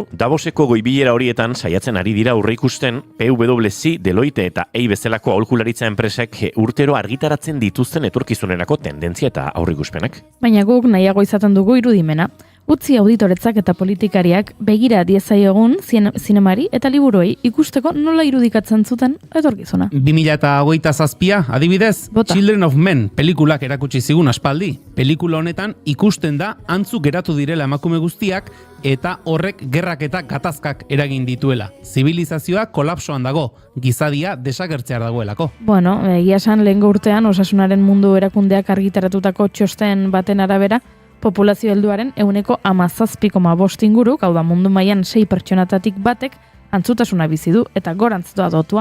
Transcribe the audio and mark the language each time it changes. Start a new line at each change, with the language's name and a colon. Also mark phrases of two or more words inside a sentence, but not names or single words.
Basque: Davoseko goibilera horietan saiatzen ari dira aurreikusten PwC, Deloitte eta EI bezalako aholkularitza enpresek urtero argitaratzen dituzten etorkizunerako tendentzia eta aurreikuspenak. Baina guk nahiago izaten dugu irudimena. Utzi auditoretzak eta politikariak begira diezaiogun zinemari eta liburuei ikusteko nola irudikatzen zuten etorkizuna. 2027, adibidez, Bota. Children of Men pelikulak erakutsi zigun aspaldi. Pelikula honetan ikusten da antzu geratu direla emakume guztiak eta horrek gerrak eta gatazkak eragin dituela. Zibilizazioa kolapsoan dago, gizadia desagertzear dagoelako. Bueno, egia esan lehengo urtean osasunaren mundu erakundeak argitaratutako txosten baten arabera, populazio helduaren 17,5 inguruk, hau da mundu mailan 6 pertsonatatik batek antzutasuna bizi du eta gorantz doa dotua.